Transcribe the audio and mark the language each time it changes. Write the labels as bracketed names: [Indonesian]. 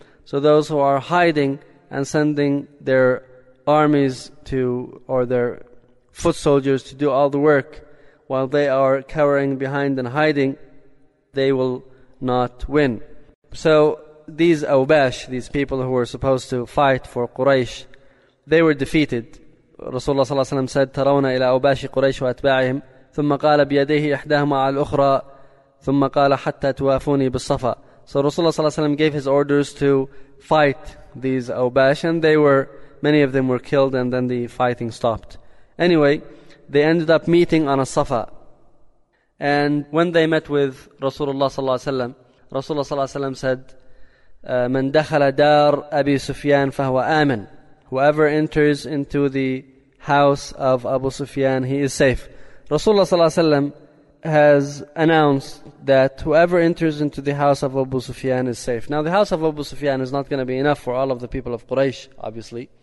[English] So those who are hiding and sending their armies to, or their foot soldiers to do all the work, while they are cowering behind and hiding, they will not win. So these Awbash, these people who were supposed to fight for Quraysh, they were defeated. [Arabic] Rasulullah صلى الله عليه وسلم said, ترون إلى أوباش قريش وأتباعهم ثم قال بيديه إحداهما على الأخرى ثم قال حتى توافوني بالصفا. [English] So Rasulullah صلى الله عليه وسلم gave his orders to fight these Awbash, and they were, many of them were killed, and then the fighting stopped. Anyway, they ended up meeting on a Safa. And when they met with Rasulullah صلى الله عليه وسلم, Rasulullah صلى الله عليه وسلم said, [Arabic] من دخل دار أبي سفيان فهو آمن. [English] Whoever enters into the house of Abu Sufyan, he is safe. Rasulullah صلى الله عليه وسلم has announced that whoever enters into the house of Abu Sufyan is safe. Now the house of Abu Sufyan is not going to be enough for all of the people of Quraysh, obviously.